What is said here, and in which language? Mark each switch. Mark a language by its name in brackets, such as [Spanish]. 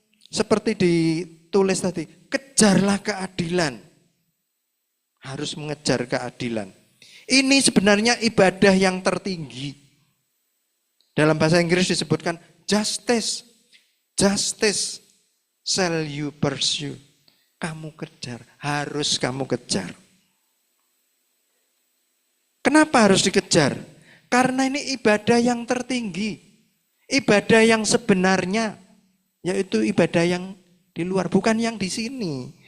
[Indonesian] Seperti ditulis tadi, kejarlah keadilan. Harus mengejar keadilan. Ini sebenarnya ibadah yang tertinggi. Dalam bahasa Inggris disebutkan justice. [English] Justice shall you pursue. [Indonesian] Kamu kejar, harus kamu kejar. Kenapa harus dikejar? Karena ini ibadah yang tertinggi. Ibadah yang sebenarnya, yaitu ibadah yang di luar, bukan yang di sini.